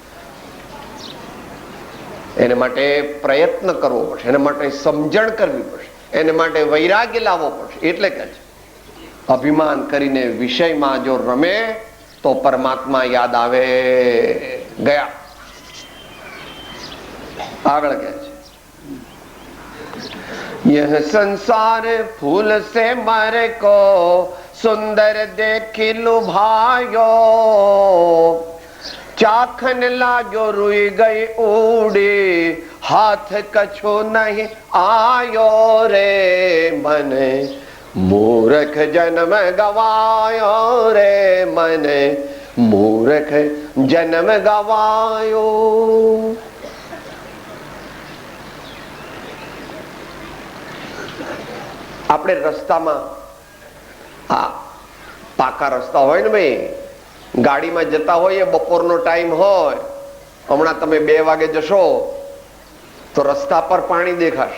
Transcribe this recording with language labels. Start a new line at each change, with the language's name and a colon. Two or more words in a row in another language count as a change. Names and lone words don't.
Gujarati: એને માટે પ્રયત્ન કરવો પડશે, એને માટે સમજણ કરવી પડશે, એને માટે વૈરાગ્ય લાવવો પડશે. એટલે કે અભિમાન કરીને વિષયમાં જો રમે તો પરમાત્મા યાદ આવે. ગયા આગળ કહે છે,
Hindi: यह संसार फूल से मर को सुंदर देखी लुभायो, चाखन लाग्यो रुई गई उड़ी, हाथ कछु नहीं आयो रे,
Gujarati: મને મૂર્ખ જન્મ ગવાયો રે, મને મૂર્ખ જન્મ ગવાયો. આપણે રસ્તામાં આ પાકા રસ્તા હોય ને ભાઈ, ગાડીમાં જતા હોઈએ, બપોરનો ટાઈમ હોય, હમણાં તમે 2 વાગે જશો તો રસ્તા પર પાણી દેખાશે.